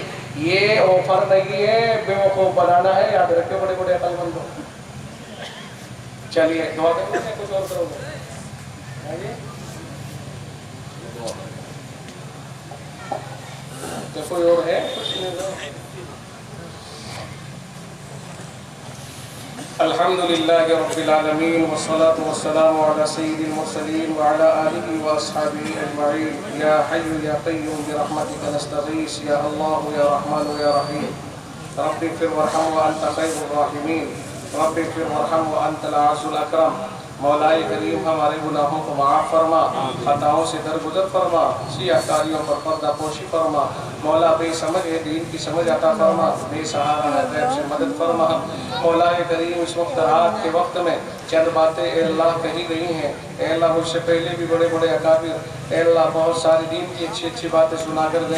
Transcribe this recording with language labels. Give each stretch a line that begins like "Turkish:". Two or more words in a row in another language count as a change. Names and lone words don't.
Hindi: ये ऑफर नहीं है, बेवकूफ़ बनाना है, याद रखियो बड़े बड़े अकलमंद हो। चलिए दुआ करेंगे, कुछ और करोगे? तो कोई और है? कुछ नहीं।
Arabic: الحمد لله رب العالمين والصلاة والسلام على سيد المرسلين وعلى آله وأصحابه أجمعين. يا حي يا قيوم برحمتك نستغيث يا الله يا رحمن يا رحيم. رب اغفر وارحم وأنت خير الراحمين. رب اغفر وارحم وأنت الأعز الأكرم.
Hindi: मौलाए करीम हमारे गुनाहों को माफ़ फरमा, खताओं से दरगुजर फरमा, सियाकारियों पर पर्दा पोशी फरमा। मौला बेसमझ है दीन की समझ अता फरमा, बेसहारा है गैब से मदद फरमा। मौलाए करीम इस वक्त रात के वक्त में चंद बातें ए अल्लाह कही गई हैं, ए अल्लाह मुझसे पहले भी बड़े बड़े अकाबिर ए अल्लाह बहुत सारी दीन की अच्छी अच्छी बातें सुनाकर गए।